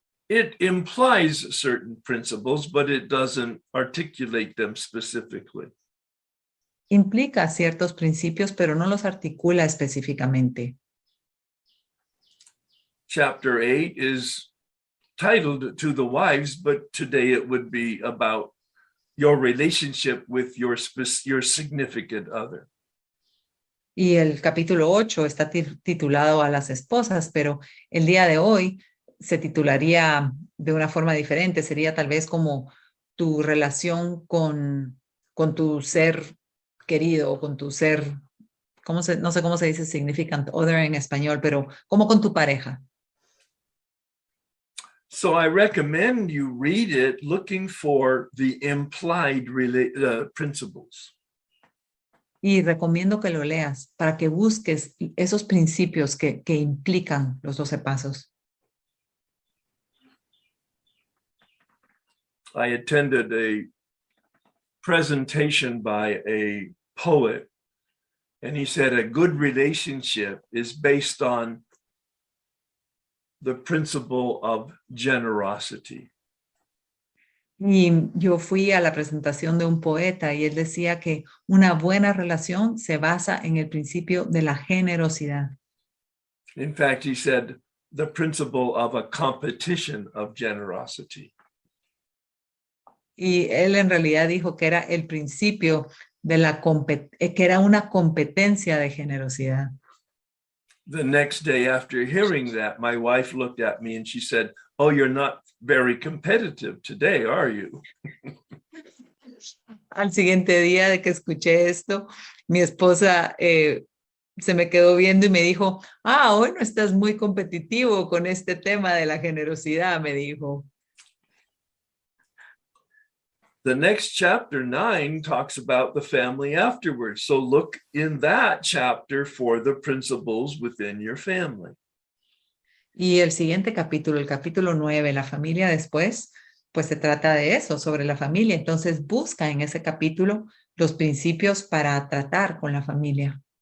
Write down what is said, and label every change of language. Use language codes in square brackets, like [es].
[en] It implies certain principles, but it doesn't articulate them specifically. [es] Implica ciertos principios, pero no los articula específicamente. [en] Chapter 8 is titled To the Wives, but today it would be about your relationship with your significant other. [es] Y el capítulo 8 está titulado a las esposas, pero el día de hoy se titularía de una forma diferente. Sería tal vez como tu relación con tu ser querido o con tu ser, no sé cómo se dice significant other en español, pero como con tu pareja. [en] So I recommend you read it looking for the implied principles. [es] Y recomiendo que lo leas para que busques esos principios que implican los 12 pasos. [en] I attended a presentation by a poet, and he said a good relationship is based on the principle of generosity. [es] Y yo fui a la presentación de un poeta y él decía que una buena relación se basa en el principio de la generosidad. [en] In fact, he said the principle of a competition of generosity. [es] Y él en realidad dijo que era el principio de que era una competencia de generosidad. [en] The next day after hearing that, my wife looked at me and she said, "Oh, you're not very competitive today, are you?" [es] Al siguiente día de que escuché esto, mi esposa se me quedó viendo y me dijo, hoy no estás muy competitivo con este tema de la generosidad, me dijo. [en] The next chapter 9 talks about the family afterwards. So look in that chapter for the principles within your family. [es] Y el siguiente capítulo, el capítulo 9, la familia después, pues se trata de eso, sobre la familia. Entonces busca en ese capítulo los principios para tratar con la familia.